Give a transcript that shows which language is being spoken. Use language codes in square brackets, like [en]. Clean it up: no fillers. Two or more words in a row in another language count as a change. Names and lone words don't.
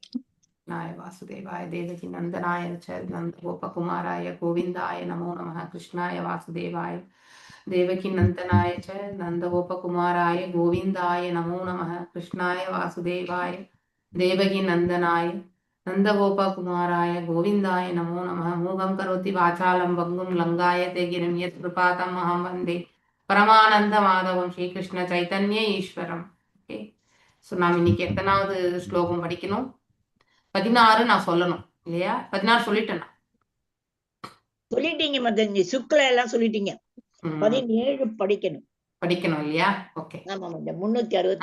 [sa] नाय वासुदेवाय देवकी नंदनाय च नंद गोपकुमाराय गोविंदाय नमो नमः कृष्णाय वासुदेवाय देवकी नंदनाय च नंद गोपकुमाराय गोविंदाय नमो नमः कृष्णाय वासुदेवाय देवकी नंदनाय नंद गोपकुमाराय गोविंदाय नमो नमः मूगं करोति वाचालं भंगुं लंगायते गिरिं यत् कृपातम् अहं वन्दे परमानंद माधवं श्री कृष्ण चैतन्य ईश्वरम. [ta] ஓகே, ஸோ நாம் இன்னைக்கு எத்தனாவது ஸ்லோகம் படிக்கணும்? 16 நான் சொல்லணும் இல்லையா? 16 சொல்லிட்டேன். சொல்லிட்டீங்க மதன்ஜி, சுக்ல எல்லாம் சொல்லிட்டீங்க. 17 படிக்கணும் படிக்கணும் இல்லையா? ஓகே. ஆமா மதன் 365.